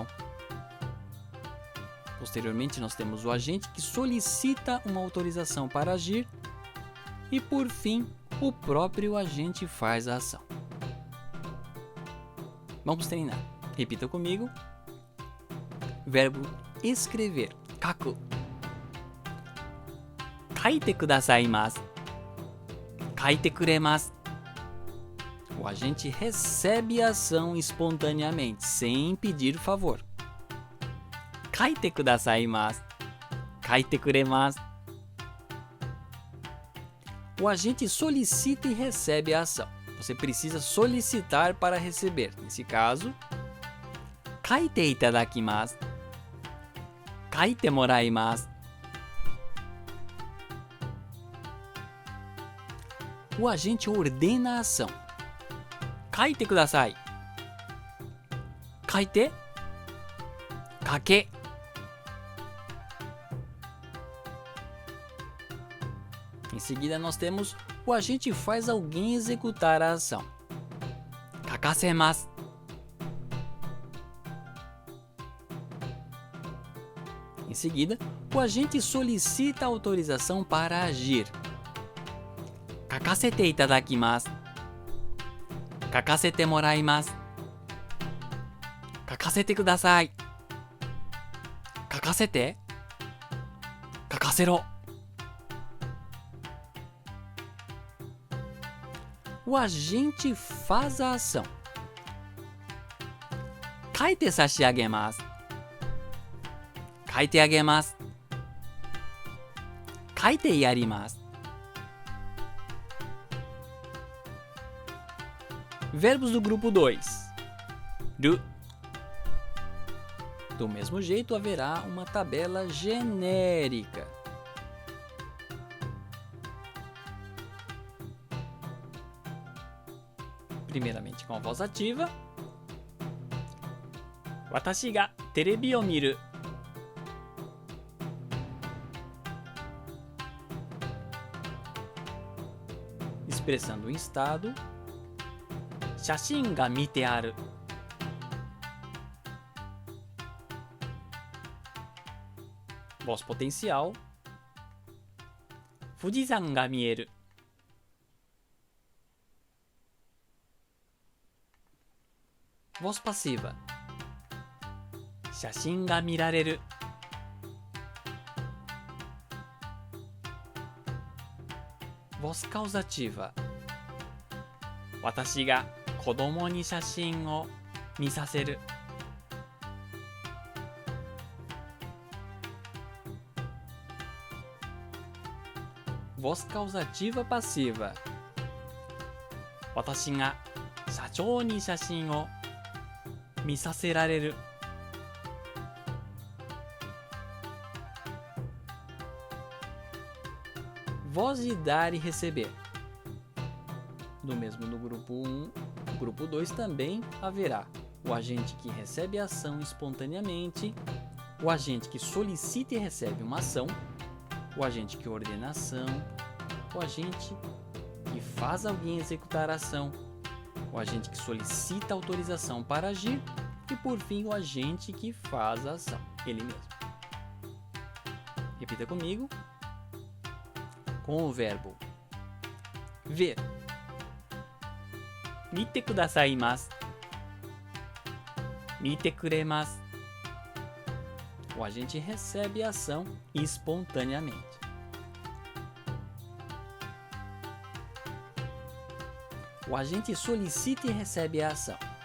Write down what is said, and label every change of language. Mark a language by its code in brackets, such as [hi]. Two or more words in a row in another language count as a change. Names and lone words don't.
[pt] Posteriormente, nós temos o agente que solicita uma autorização para agir. E, por fim, o próprio agente faz a ação. Vamos treinar. Repita comigo. Verbo escrever. Kaku. [ja] 書いてくださいます. 書いてくれます. [pt] O agente recebe a ação espontaneamente, sem pedir favor. [ja] 書いてくださいます。書いてくれます. [pt] O agente solicita e recebe a ação. Você precisa solicitar para receber. Nesse caso, [ja] 書いていただきます. 書いてもらいます. [pt] O agente ordena a ação. [ja] 書いてください. 書いて. 書け. [pt] Em seguida, nós temos o agente faz alguém executar a ação. [ja] 書かせます. [pt] Em seguida, o agente solicita autorização para agir. [ja] 書かせていただきます. 書かせてもらいます。書かせてください. 書かせて。書かせろ. [pt] O agente faz a ação. [ja] 書いて差し上げます. 書いてあげます。書いてやります. [pt] Verbos do grupo 2. Ru. Do mesmo jeito, haverá uma tabela genérica. Primeiramente com a voz ativa. [ja] 私がテレビを見る. [pt] Expressando o estado. [ja] 写真が見てある. [pt] Voz potencial. [ja] 富士山が見える. [pt] Voz passiva. [ja] 写真が見られる. [pt] Voz causativa. [ja] 私が子供に写真を見させる. [pt] Voz causativa passiva. [ja] 私が社長に写真を見させられる. [pt] Voz de dar e receber. Do mesmo no grupo 1, no grupo 2 também haverá o agente que recebe a ação espontaneamente, o agente que solicita e recebe uma ação, o agente que ordena a ação, o agente que faz alguém executar a ação, o agente que solicita autorização para agir e, por fim, o agente que faz a ação, ele mesmo. Repita comigo. Com o verbo ver. [ja] 見てくださいます。見てくれます. [pt] O agente recebe a ação espontaneamente. O agente solicita e recebe a ação.